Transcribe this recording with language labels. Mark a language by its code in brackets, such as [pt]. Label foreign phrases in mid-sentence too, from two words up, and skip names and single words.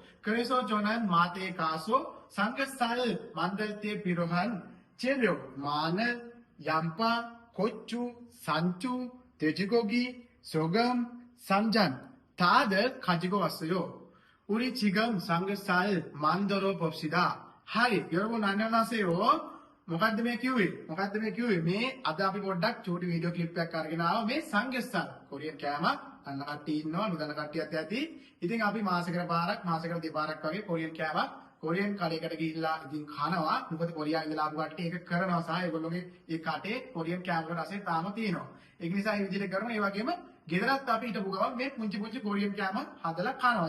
[ko] 그래서 저는 마트에 가서 삼겹살 만들 때 필요한 재료, 마늘, 양파, 고추, 산초, 돼지고기, 소금, 쌈장 다들 가지고 왔어요. 우리 지금 삼겹살 만들어 봅시다. 하이, 여러분 안녕하세요. [si] මොකද්ද මේ කිව්වේ මේ අද අපි පොඩ්ඩක් චූටි [en] video clip [si] එකක් අරගෙන ආවා මේ සංගස්සල් කොරියන් කෑමක් අන්න කට්ටිය ඉන්නවා නුදන කට්ටියත් ඇති ඉතින් අපි මාසෙකට පාරක් මාසෙකට දෙපාරක් වගේ කොරියන් කෑමක් කොරියන් කඩේකට ගිහිල්ලා ඉතින් කනවා මොකද කොරියාවේ ඉඳලා ආපු කට්ටිය ඒක කරනවා සහ ඒගොල්ලෝගේ ඒ කටේ කොරියන් කෑම වල රසය තාම තියෙනවා ඒක නිසා මේ විදිහට කරනවා ඒ වගේම ගෙදරත් අපි හිටපු ගමන් මේ පුංචි කොරියන් කෑම හදලා කනවා.